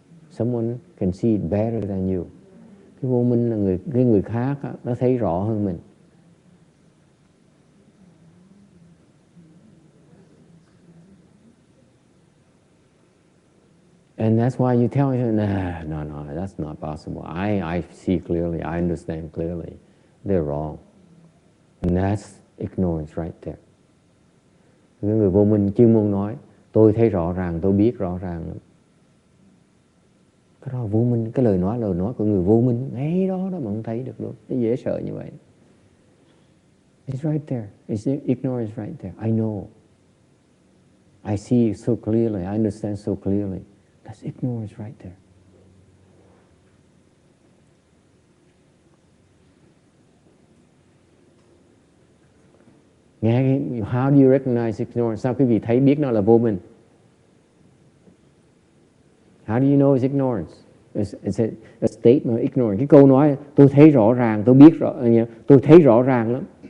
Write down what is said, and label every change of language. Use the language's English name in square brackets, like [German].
[English] Someone can see it better than you. [Vietnamese] Cái vô minh là cái người khác đó, nó thấy rõ hơn mình. [English] And that's why you tell him, no, that's not possible. I see clearly, I understand clearly. They're wrong. And that's ignorance right there. [Vietnamese] Cái người vô minh chuyên môn nói, tôi thấy rõ ràng, tôi biết rõ ràng. Cái đó là vô minh, cái lời nói của người vô minh, ngay đó mà không thấy được luôn. Nó dễ sợ như vậy. [English] It's right there. It's ignorance right there. I know. I see so clearly, I understand so clearly. That's ignorance right there. Nghe, how do you recognize ignorance? [Vietnamese] Sao quý vị thấy biết nó là vô minh? [English] How do you know it's ignorance? It's a statement of ignorance. [Vietnamese] Cái câu nói tôi thấy rõ ràng, tôi biết rõ, tôi thấy rõ ràng lắm.